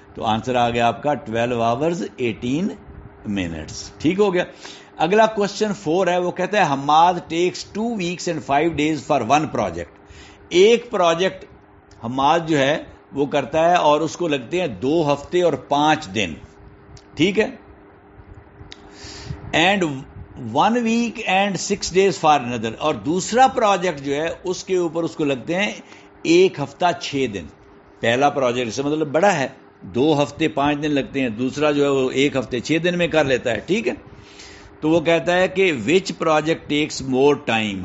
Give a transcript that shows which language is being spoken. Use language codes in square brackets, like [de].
[ur] تو آنسر آ گیا آپ کا 12 آورز 18 منٹس, ٹھیک ہو گیا. اگلا کوشچن 4 ہے, وہ کہتا ہے [en] Hammad takes 2 weeks and 5 days for one project. [ur] ایک پروجیکٹ حماد جو ہے وہ کرتا ہے اور اس کو لگتے ہیں 2 ہفتے اور 5 دن, ٹھیک ہے. [en] And 1 week and 6 days for another. [ur] اور دوسرا پروجیکٹ جو ہے اس کے اوپر اس کو لگتے ہیں 1 ہفتہ 6 دن. پہلا پروجیکٹ اس سے مطلب بڑا ہے, 2 ہفتے 5 دن لگتے ہیں, دوسرا جو ہے وہ 1 ہفتے 6 دن میں کر لیتا ہے, ٹھیک ہے. تو وہ کہتا ہے کہ [en] Which project takes more time.